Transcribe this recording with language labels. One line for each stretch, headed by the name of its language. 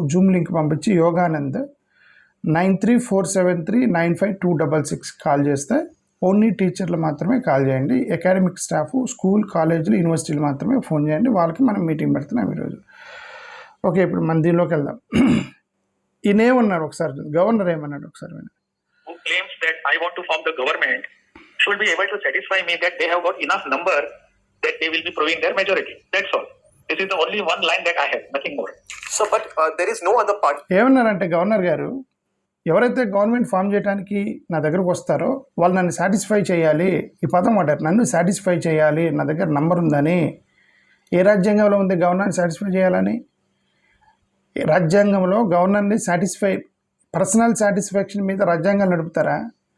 Telugu: Zoom link పంపించి Yoganand 9347395266 call చేస్తే only టీచర్లు మాత్రమే కాల్ చేయండి. అకాడమిక్ స్టాఫ్, స్కూల్, కాలేజీలు, యూనివర్సిటీలు మాత్రమే ఫోన్ చేయండి. వాళ్ళకి మనం మీటింగ్ పెడుతున్నాం ఈరోజు. ఓకే, ఇప్పుడు మన దీనిలోకి వెళ్దాం. ఈయన ఏమన్నారు ఒకసారి, గవర్నర్ ఏమన్నాడు ఒకసారి వినండి.
English: Who claims that I want to form the government should be able to satisfy me that they have got enough number that they will be proving their majority. That's all. This is the only one line that I have, nothing more. So, but there is no other party.
Telugu: ఏమన్నారంటే governor గారు, ఎవరైతే government form చేయడానికి నా దగ్గరకు వస్తారో వాళ్ళు నన్ను satisfy చేయాలి. ఈ పదం వాడారు, నన్ను సాటిస్ఫై చేయాలి, నా దగ్గర నంబర్ ఉందని. ఏ రాజ్యాంగంలో ఉంది గవర్నర్ని సాటిస్ఫై చేయాలని? రాజ్యాంగంలో గవర్నర్ని సాటిస్ఫై, పర్సనల్ సాటిస్ఫాక్షన్ మీద రాజ్యాంగాలు నడుపుతారా?